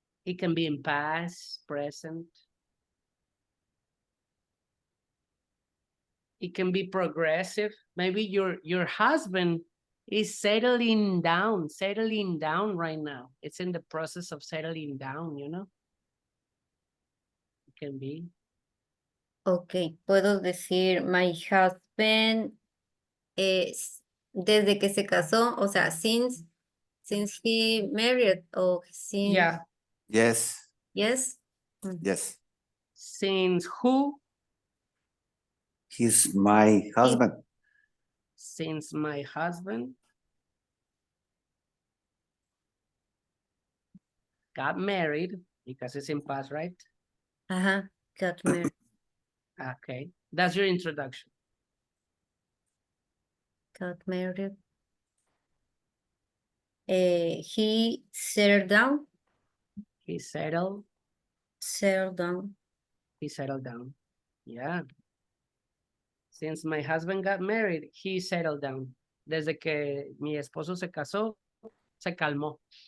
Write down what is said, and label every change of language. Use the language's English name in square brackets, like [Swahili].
[English] It can be in past, present. It can be progressive. Maybe your husband is settling down right now. It's in the process of settling down, you know? It can be. [Spanish] ok, puedo decir, [English] my husband [Spanish] es, desde que se casó, o sea, [English] since he married, or since, Yeah. Yes. yes? Yes. Since who? He's my husband. Since my husband got married, because it's in past, right? Ajá, got married, Okay. That's your introduction. got married. He settled down, He settled down. He settled down. Yeah. Since my husband got married, he settled down. [Spanish] Desde que mi esposo se casó, se calmó.